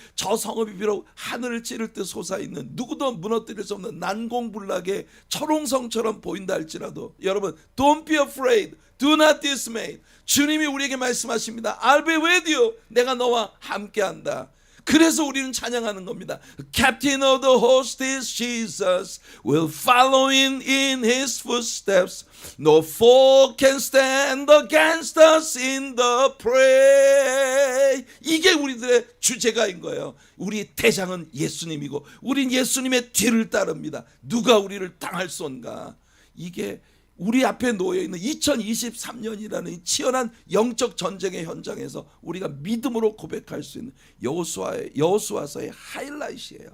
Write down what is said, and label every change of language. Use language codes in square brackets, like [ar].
[ko] 저 성읍이 비록 하늘을 찌를 듯 솟아있는 누구도 무너뜨릴 수 없는 난공불락의 철옹성처럼 보인다 할지라도 여러분 [en] Don't be afraid. Do not dismay. [ko] 주님이 우리에게 말씀하십니다. [en] I'll be with you. [ko] 내가 너와 함께한다. 그래서 우리는 찬양하는 겁니다. [en] Captain of the host is Jesus. We'll follow in his footsteps. No foe can stand against us in the fray. [ko] 이게 우리들의 주제가인 거예요. 우리 대장은 예수님이고 우린 예수님의 뒤를 따릅니다. 누가 우리를 당할 쏜가. 이게 우리 앞에 놓여 있는 2023년이라는 이 치열한 영적 전쟁의 현장에서 우리가 믿음으로 고백할 수 있는 여호수아서의 하이라이트예요.